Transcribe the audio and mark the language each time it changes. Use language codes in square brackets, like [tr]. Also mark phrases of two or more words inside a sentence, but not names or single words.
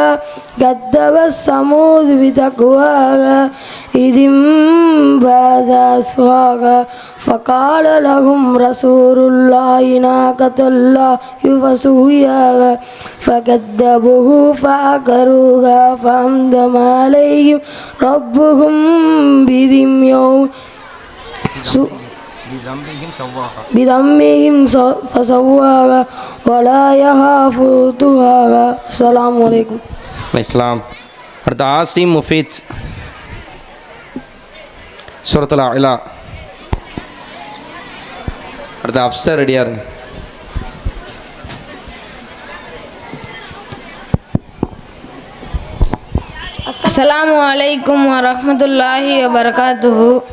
[ar] كذبت ثمود بتقواها إذ انبعث أشقاها فقال لهم رسول الله ناقة الله فسقياها فكذبوه فعقروها فأمدم عليهم ربهم بذنبهم فسواها ولا يخاف عقباها. السلام عليكم. [ta] இஸ்லாம். அடுத்து ஆசிம் முஃபீத் சூரத்துல் அலா. அடுத்து அஃப்சர் ரெடியாரு. [ar] السلام عليكم ورحمة الله وبركاته.